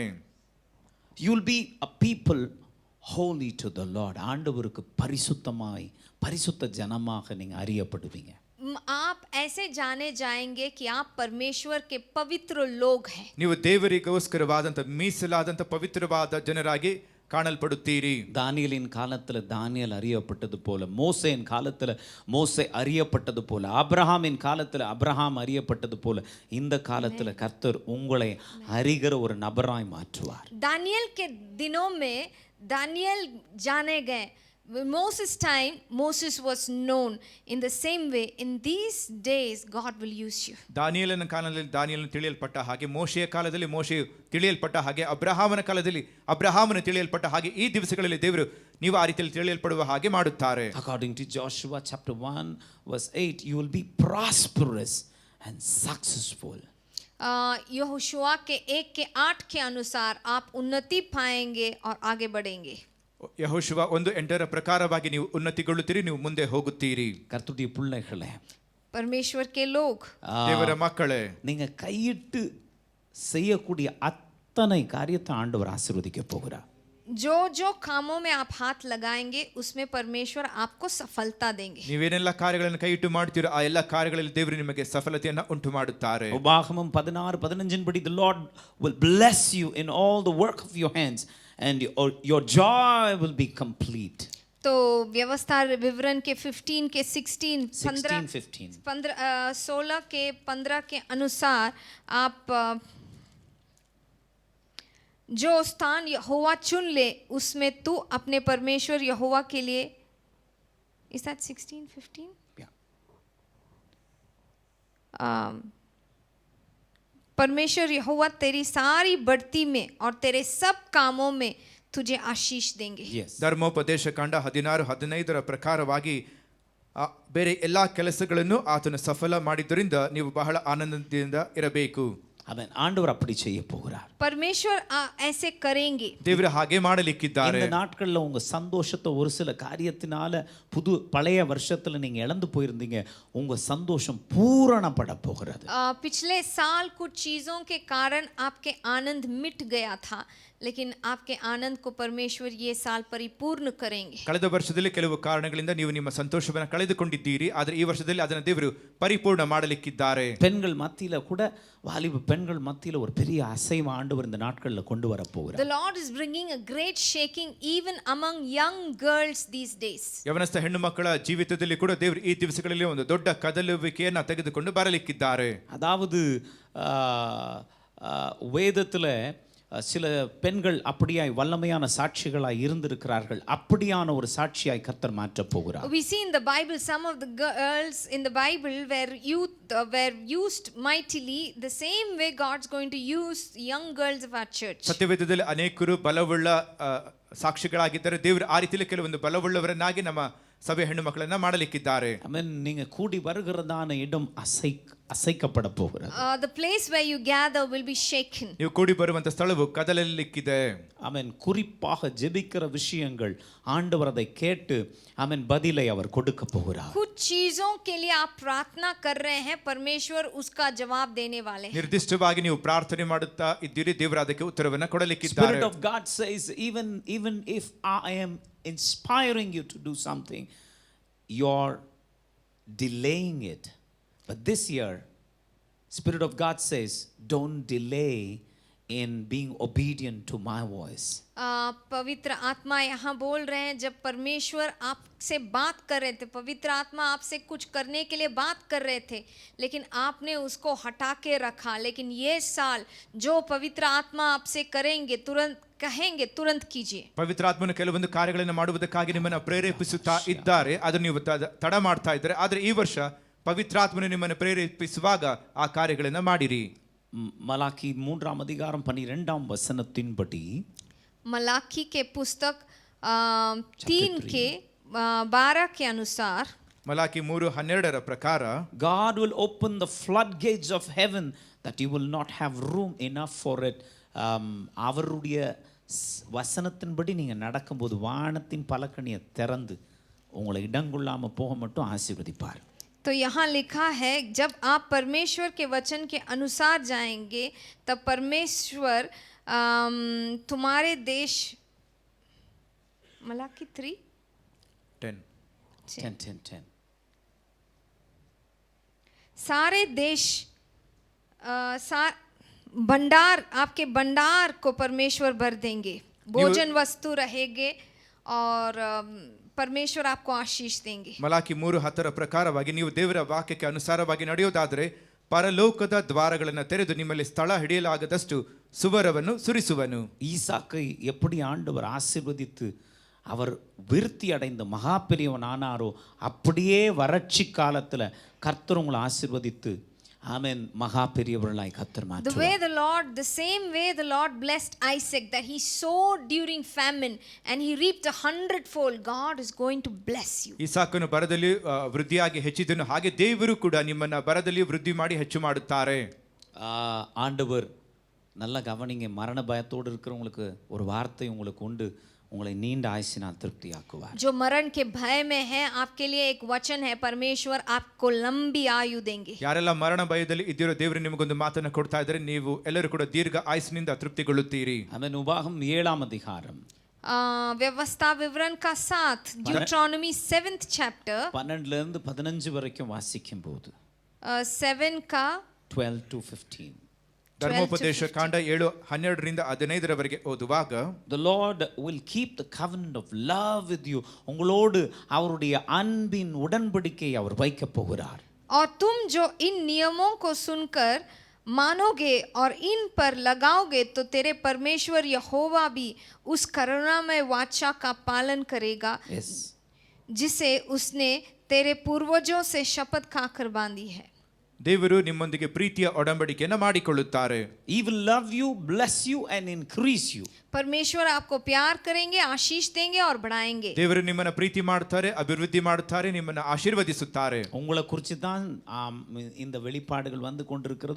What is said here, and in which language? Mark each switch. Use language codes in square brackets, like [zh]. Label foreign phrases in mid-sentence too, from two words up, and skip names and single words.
[en] You will be a people holy to the Lord. [ta] ஆண்டவருக்கு பரிசுத்தமாய் பரிசுத்த ஜனமாக நீங்க அறியப்படுவீங்க. [hi] आप ऐसे जाने जाएंगे कि आप परमेश्वर के पवित्र लोग हैं. [kn] ನೀವು ದೇವರಿಗೋಸ್ಕರವಾದಂತ ಮೀಸಲಾದಂತ ಪವಿತ್ರವಾದ ಜನರಾಗಿ காணல்படுத்தீரி. [ta] தானியேலின் காலத்துல தானியேல் அறியப்பட்டது போல, மோசேயின் காலத்துல மோசே அறியப்பட்டது போல, ஆபிரகாமின் காலத்துல ஆபிரகாம் அறியப்பட்டது போல இந்த காலத்துல கர்த்தர் உங்களை அறிகிற ஒரு நபராய் மாற்றுவார். [hi] दानियल के दिनों में दानियल जाने गए. [en] Moses' time, Moses was known. In the same way, in these days, God will use you. [kn] ದಾನಿಯೇಲನ ಕಾಲದಲ್ಲಿ ದಾನಿಯೇಲನು ತಿಳಿಯಲ್ಪಟ್ಟ ಹಾಗೆ, ಮೋಶೆಯ ಕಾಲದಲ್ಲಿ ಮೋಶೆಯು ತಿಳಿಯಲ್ಪಟ್ಟ ಹಾಗೆ, ಅಬ್ರಹಾಮನ ಕಾಲದಲ್ಲಿ ಅಬ್ರಹಾಮನು ತಿಳಿಯಲ್ಪಟ್ಟ ಹಾಗೆ ಈ ದಿವಸಗಳಲ್ಲಿ ದೇವರು ನೀವು ಆ ರೀತಿಯಲ್ಲಿ ತಿಳಿಯಲ್ಪಡುವ ಹಾಗೆ ಮಾಡುತ್ತಾರೆ. [en] According to Joshua chapter 1 verse 8, you will be prosperous and successful. [hi] यहोशुआ के 1:8 के अनुसार आप उन्नति पाएंगे और आगे बढ़ेंगे. [kn] ಯೆಹೋಶುವ 1:8 ಪ್ರಕಾರವಾಗಿ ನೀವು ಉನ್ನತಿಗೊಳ್ಳುತ್ತೀರಿ, ನೀವು ಮುಂದೆ ಹೋಗುತ್ತೀರಿ. [ta] கர்த்தருடைய பிள்ளைகளே, [hi] परमेश्वर के लोग, [kn] ದೇವರ ಮಕ್ಕಳೇ, [ta] நீங்க கையிட்டு செய்யக்கூடிய அத்தனை காரியத்தை ஆண்டவர் ஆசீர்வதிக்க போகிறார். [hi] जो जो कामों में आप हाथ लगाएंगे उसमें परमेश्वर आपको सफलता देंगे. [kn] ನೀವೇನೆಲ್ಲ ಕಾರ್ಯಗಳನ್ನು ಕೈ ಇಟ್ಟು ಮಾಡ್ತೀರೋ ಆ ಎಲ್ಲ ಕಾರ್ಯಗಳಲ್ಲಿ ದೇವರು ನಿಮಗೆ ಸಫಲತೆಯನ್ನು ಉಂಟು ಮಾಡುತ್ತಾರೆ. [en] உபாகமம் 16:15 படி the Lord will bless you in all the work of your hands and your joy will be complete. [hi] तो व्यवस्था विवरण के 15 के 16 16 के 15 के अनुसार आप जो स्थान यहोवा चुन ले उसमें तू अपने परमेश्वर यहोवा के लिए, [en] is that 16-15? Yeah. [hi] परमेश्वर यहोवा तेरी सारी बढ़ती में और तेरे सब कामों में तुझे आशीष देंगे. [en] Yes. [kn] ಧರ್ಮೋಪದೇಶ ಕಾಂಡ 16-15 ಪ್ರಕಾರವಾಗಿ ಬೇರೆ ಎಲ್ಲಾ ಕೆಲಸಗಳನ್ನು ಆತನು ಸಫಲ ಮಾಡಿದ್ದರಿಂದ ನೀವು ಬಹಳ ಆನಂದದಿಂದ ಇರಬೇಕು. [ta] ஆமென். ஆண்டவர் அப்படி செய்ய போகிறார். [hi] परमेश्वर ऐसे करेंगे. [kn] ದೇವರು ಹಾಗೆ ಮಾಡಲಿಕ್ಕಿದ್ದಾರೆ. [ta] இந்த நாட்கள்ல உங்க சந்தோஷத்தை ஒரு சில காரியத்தினால பழைய வருஷத்துல நீங்க இழந்து போயிருந்தீங்க, உங்க சந்தோஷம் பூரணப்பட போகிறது. [hi] पिछले साल कुछ चीजों के कारण आपके आनंद मिट गया था, लेकिन आपके आनंद को परमेश्वर ये साल परिपूर्ण करेंगे. [kn] ಕಳೆದ ವರ್ಷದಲ್ಲಿ ಕೆಲವು ಕಾರಣಗಳಿಂದ ನೀವು ನಿಮ್ಮ ಸಂತೋಷವನ್ನು ಕಳೆದುಕೊಂಡಿದ್ದೀರಿ, ಆದರೆ ಈ ವರ್ಷದಲ್ಲಿ ಅದನ್ನು ದೇವರು ಪರಿಪೂರ್ಣ ಮಾಡಲಿಕ್ಕಿದ್ದಾರೆ. [ta] பெண்கள் மத்தியில கூட, வாலிப பெண்கள் மத்தியில ஒரு பெரிய அசைவு ஆண்டவர் இந்த நாட்கள்ல கொண்டு வர போகிறார். [en] The Lord is bringing a great shaking even among young girls these days. [kn] ಯವನಸ್ಥ ಹೆಣ್ಣು ಮಕ್ಕಳ ಜೀವಿತದಲ್ಲಿ ಕೂಡ ದೇವರು ಈ ದಿವಸಗಳಲ್ಲಿ ಒಂದು ದೊಡ್ಡ ಕದಲುವಿಕೆಯನ್ನು ತೆಗೆದುಕೊಂಡು ಬರಲಿಕ್ಕಿದ್ದಾರೆ. [ta] அதாவது வேதத்துல சில பெண்கள் அப்படியாய் வல்லமையான சாட்சிகளாய் இருந்திருக்கிறார்கள். அப்படியான ஒரு சாட்சியாய் கர்த்தர் மாற்ற போகிறார். [en] We see in the Bible some of the girls in the Bible were used mightily. The same way God's going to use young girls of our church. [kn] ಸತ್ಯವೇದದಲ್ಲಿ ಅನೇಕರು ಬಲವುಳ್ಳ ಸಾಕ್ಷಿಗಳಾಗಿದ್ದಾರೆ. ದೇವರು ಆ ರೀತಿಯಲ್ಲಿ ಕೆಲವೊಂದು ಬಲವುಳ್ಳವರನ್ನಾಗಿ ನಮ್ಮ ಸಭೆ ಹೆಣ್ಣು ಮಕ್ಕಳನ್ನ ಮಾಡಲಿಕ್ಕಿದ್ದಾರೆ. ಆಮೆನ್. [ta] நீங்க கூடி வருகிறதான இடம் அசைக்கப்பட போகிறது. [en] The place where you gather will be shaken. [kn] ನೀವು ಕೂಡಿ ಬರುವಂತ ಸ್ಥಳವು ಕದಲಲಿಕ್ಕಿದೆ. [ta] ஆமென். குறிப்பாக ஜெபிக்கிற விஷயங்கள் ஆண்டவர் அதை கேட்டு ஆமென் பதிலை அவர் கொடுக்க போகிறார். [hi] कुछ चीजों के लिए आप प्रार्थना कर रहे हैं, परमेश्वर उसका जवाब देने वाले हैं. [kn] ನಿರ್ದಿಷ್ಟವಾಗಿ ನೀವು ಪ್ರಾರ್ಥನೆ ಮಾಡುತ್ತಾ ಇದ್ದೀರಿ, ದೇವರು ಅದಕ್ಕೆ ಉತ್ತರವನ್ನು ಕೊಡಲಿಕ್ಕಿದ್ದಾರೆ. [en] Spirit of God says even if I am inspiring you to do something, you're delaying it. But this year, Spirit of God says, don't delay in being obedient to my voice. [hi] पवित्र आत्मा यहाँ बोल रहे हैं, जब परमेश्वर आपसे बात कर रहे थे, पवित्र आत्मा आपसे कुछ करने के लिए बात कर रहे थे, लेकिन आपने उसको हटा के रखा. लेकिन ये साल जो पवित्र आत्मा आपसे करेंगे, तुरंत कहेंगे, तुरंत कीजिए. [kn] ಪವಿತ್ರಾತ್ಮನ ಕೆಲವೊಂದು ಕಾರ್ಯಗಳನ್ನು ಮಾಡುವುದಕ್ಕಾಗಿ ನಿಮ್ಮನ್ನು ಪ್ರೇರೇಪಿಸುತ್ತಾ ಇದ್ದಾರೆ, ಅದನ್ನು ನೀವು ತಡ ಮಾಡ್ತಾ ಇದ್ದಾರೆ. ಆದರೆ ಈ ವರ್ಷ ಪವಿತ್ರಾತ್ಮನು ನಿಮ್ಮನ್ನು ಪ್ರೇರೇಪಿಸುವಾಗ ಆ ಕಾರ್ಯಗಳನ್ನು ಮಾಡಿರಿ. [ta] மலாக்கி 3:12 [hi] मलाकी के पुस्तक 3:12 के अनुसार, [kn] ಮಲಾಕಿ 3:12 ಪ್ರಕಾರ, [en] God will open the floodgates of heaven that you will not have room enough for it. [ta] அவருடைய வசனத்தின்படி நீங்க நடக்கும்போது வானத்தின் பலகணியை திறந்து உங்களை இடங்கொள்ளாம போக மட்டும் ஆசீர்வதிப்பார். [hi] तो यहाँ लिखा है, जब आप परमेश्वर के वचन के अनुसार जाएंगे तब परमेश्वर तुम्हारे देश, मलाकी 10 सारे देश भंडार, आपके भंडार को परमेश्वर भर देंगे, भोजन वस्तु रहेंगे और परमेश्वर आपको आशीष देंगे. [kn] ಮಲಾಕಿ 3:10 ಪ್ರಕಾರವಾಗಿ ನೀವು ದೇವರ ವಾಕ್ಯಕ್ಕೆ ಅನುಸಾರವಾಗಿ ನಡೆಯೋದಾದರೆ ಪರಲೋಕದ ದ್ವಾರಗಳನ್ನು ತೆರೆದು ನಿಮ್ಮಲ್ಲಿ ಸ್ಥಳ ಹಿಡಿಯಲಾಗದಷ್ಟು ಸುವರವನ್ನು ಸುರಿಸುವನು. [ta] ஈசாக்கை எப்படி ஆண்டவர் ஆசீர்வதித்து அவர் விருத்தி அடைந்த மகா பெரியவன் ஆனாரோ, அப்படியே வறட்சி காலத்துல கர்த்தர் உங்களை ஆசீர்வதித்து ஆமென் மகா பெரியவர்களாய் கர்த்தர் மாற்றுவார். [en] The same way the Lord blessed Isaac, that he sowed during famine and he reaped 100-fold. God is going to bless you. [kn] ಇಸಾಕನು ಬರದಲ್ಲಿ ವೃದ್ಧಿಯಾಗಿ ಹೆಚ್ಚಿದನು, ಹಾಗೆ ದೇವರು ಕೂಡ ನಿಮ್ಮನ್ನ ಬರದಲ್ಲಿ ವೃದ್ಧಿ ಮಾಡಿ ಹೆಚ್ಚು ಮಾಡುತ್ತಾರೆ. [ta] ஆண்டவர் நல்லா கவனிங்க, மரண பயத்தோடு இருக்கிறவங்களுக்கு ஒரு வார்த்தை உங்களுக்கு உண்டு, உங்களை நீண்ட ஆயுசினால் திருப்தியாக்குவார். [hi] जो मरण के भय में है आपके लिए एक वचन है, परमेश्वर आपको लंबी आयु देंगे. [kn] ಯಾರೆಲ್ಲ ಮರಣ ಭಯದಲ್ಲಿ ಇದ್ದೀರೋ ದೇವರು ನಿಮಗೊಂದು ಮಾತನ್ನು ಕೊಡ್ತಾ ಇದ್ದಾರೆ, ನೀವು ಎಲ್ಲರೂ ಕೂಡ ದೀರ್ಘ ಆಯುಸ್ಸಿನಿಂದ ತೃಪ್ತಿಗೊಳ್ಳುತ್ತೀರಿ. [ta] ஆமென். உபாகம் 7ஆம் அதிகாரம் [hi] व्यवस्था विवरण का 7 ड्यूट्रॉनमी [en] 7th chapter [ta] 12 இருந்து 15 வரைக்கும் வாசிக்கும் போது [hi] 7 का [en] 12 to 15. [kn] ಧರ್ಮೋಪದೇಶ ಕಾಂಡ 7:12 15 ಓದುವಾಗ, [en] The Lord will keep the covenant of love with you. [ta] உங்களோடு அவருடைய அன்பின் உடன்படிக்கை அவர் வைக்கப் போகிறார். [hi] और तुम जो इन नियमों को सुनकर मानोगे और इन पर लगाओगे तो तेरे परमेश्वर यहोवा भी उस करुणामय वाचा का पालन करेगा [en] Yes. [hi] जिसे उसने तेरे पूर्वजों से शपथ खाकर बांधी है. [kn] ದೇವರು ನಿಮ್ಮೊಂದಿಗೆ ಪ್ರೀತಿಯ ಒಡಂಬಡಿಕೆಯನ್ನು ಮಾಡಿಕೊಳ್ಳುತ್ತಾರೆ. [en] He will love you, bless you and increase you. [hi] परमेश्वर आपको प्यार करेंगे, आशीष देंगे और बढ़ाएंगे. [kn] ದೇವರು ನಿಮ್ಮನ್ನ ಪ್ರೀತಿ ಮಾಡ್ತಾರೆ, ಅಭಿವೃದ್ಧಿ ಮಾಡ್ತಾರೆ, ನಿಮ್ಮನ್ನ ಆಶೀರ್ವದಿಸುತ್ತಾರೆ. [ta] உங்களை குறித்து தான் இந்த வெளிப்பாடுகள் வந்து கொண்டிருக்கிறது.